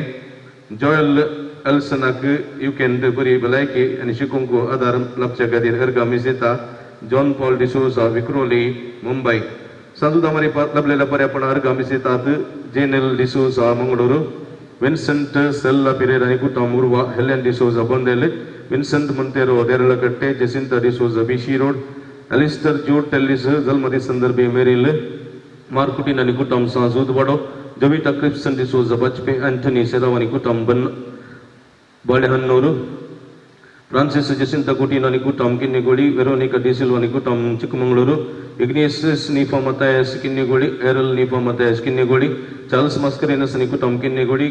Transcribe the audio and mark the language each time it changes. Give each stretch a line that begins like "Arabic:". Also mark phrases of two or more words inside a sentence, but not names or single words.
Konkani: जॉयल एल्सनाक युकेंत बरी भलायकी आनी शिकूंक आदार लाभच्या खातीर अर्गामीस दिता जॉन पॉल डिसोजा विक्रोली मुंबय. सांजुता मारी लाभलेल्या बऱ्यापणा अर्गामीस दितात जेनेल डिसोजा मंगळूरू. विन्सेंट सेल्ला पिरेर आनी कुटुंब उर्वा हेलेन डिसोजा बोंदेल. विन्सेंट मोंतेरो देरळकट्टे. जेसिंता डिसोजा बीसी रोड. Alistair Jude Tellis Zalmadi Sandarbe Meril Markutin Anikutam Sanzud Vado Jovita Cripson D'Souza Bachpe Anthony Sedavanikutam Ban Balehannuru Francis Jacinta Coutinho Nikutam Kinnigodi Veronica Di Silva Nikutam Chikmagaluru Ignatius Nifa Matthias Kinnigodi Errol Nifa Matthias Kinnigodi Charles Mascarenas Nikutam Kinnigodi